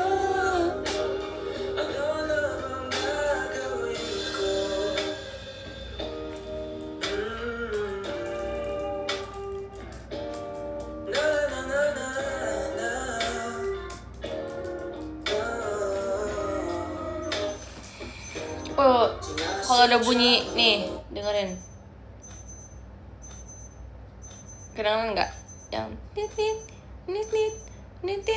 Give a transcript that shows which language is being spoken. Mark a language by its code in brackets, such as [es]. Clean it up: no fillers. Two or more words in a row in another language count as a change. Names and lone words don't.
[tl] Ano namang gagawin ko? Na na na na na. [id] Oh, kalau ada bunyi nih, dengerin. Kedengeran nggak? Yang nit nit nit nit nit nit.